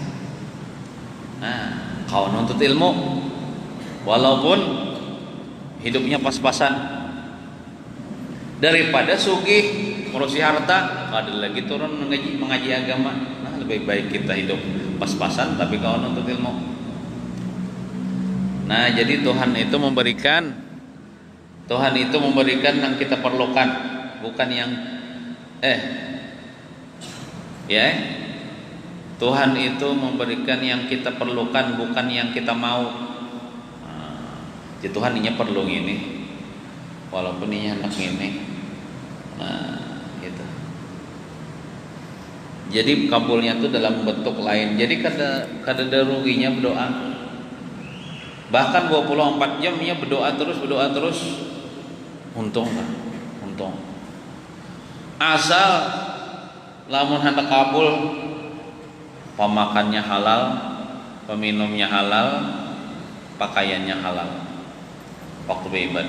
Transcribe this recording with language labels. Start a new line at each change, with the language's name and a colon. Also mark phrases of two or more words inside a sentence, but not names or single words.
Indonesian: Nah, kau nuntut ilmu walaupun hidupnya pas-pasan, daripada sugih ngurusi harta, ada lagi turun mengaji agama. Nah, lebih baik kita hidup pas-pasan tapi kau nuntut ilmu. Nah, jadi Tuhan itu memberikan yang kita perlukan, bukan yang Tuhan itu memberikan yang kita perlukan, bukan yang kita mau. Jadi Tuhan ini perlu ini, walaupun ini anak ini. Nah, gitu. Jadi kabulnya itu dalam bentuk lain.
Banjar: Jadi kada ruginya berdoa.
Indonesian: Bahkan 24 jam ya berdoa terus. Untung lah, untung. Asal lamun hendak kabul, pemakannya halal, peminumnya halal, pakaiannya halal waktu beribadah.